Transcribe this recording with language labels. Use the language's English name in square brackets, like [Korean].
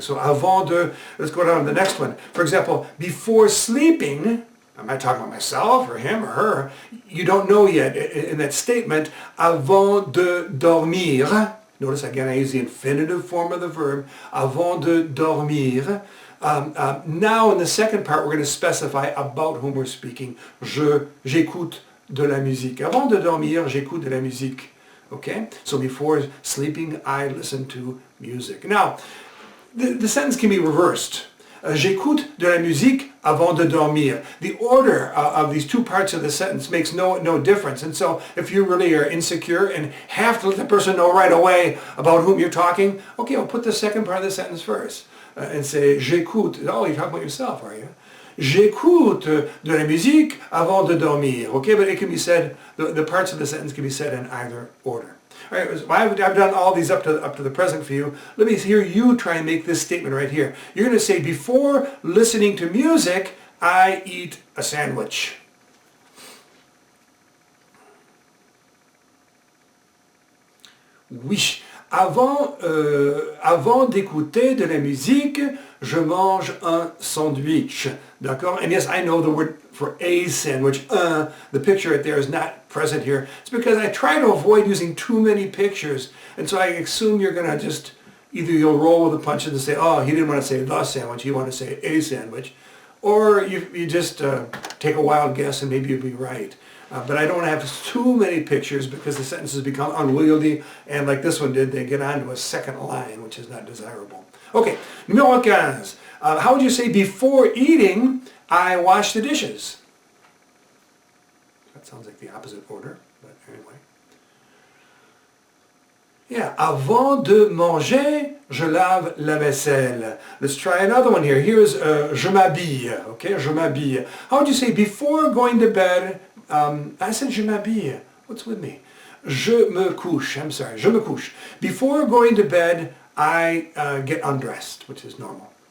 [English] So [French] avant de, [English] let's go down to the next one. For example, before sleeping, am I talking about myself or him or her? You don't know yet. In that statement, [French] avant de dormir, [English] notice again I use the infinitive form of the verb, avant de dormir. Now in the second part we're going to specify about whom we're speaking. [French] J'écoute de la musique. Avant de dormir, j'écoute de la musique. [English] Okay? So before sleeping, I listen to music. Now, the sentence can be reversed. [French] J'écoute de la musique avant de dormir. [English] The order of these two parts of the sentence makes no difference. And so if you really are insecure and have to let the person know right away about whom you're talking, okay, I'll put the second part of the sentence first. and say [French] j'écoute. [English] Oh, you're talking about yourself, are you? [French] J'écoute de la musique avant de dormir. [English] Okay, but it can be said, the parts of the sentence can be said in either order. All right, well, I've done all these up to the present for you. Let me hear you try and make this statement right here. You're going to say, before listening to music, I eat a sandwich. [French] Oui. Avant d'écouter de la musique, je mange un sandwich. D'accord? [English] And yes, I know the word for a sandwich, the picture right there is not present here. It's because I try to avoid using too many pictures. And so I assume you're going to just, either you'll roll with the punches and say, oh, he didn't want to say the sandwich, he wanted to say a sandwich. Or you just take a wild guess and maybe you'll be right. But I don't have too many pictures because the sentences become unwieldy, and like this one did, they get onto a second line, which is not desirable. Okay, [French] numéro 15. [English] How would you say, before eating, I wash the dishes? That sounds like the opposite order, but anyway. Yeah, [French] avant de manger, je lave la vaisselle. [English] Let's try another one here. Here's [French] je m'habille, okay, je m'habille. [English] How would you say, before going to bed, I said [French] je m'habille. [English] What's with me? [French] Je me couche. [English] I'm sorry. [French] Je me couche. [English] Before going to bed, I get undressed, which is normal.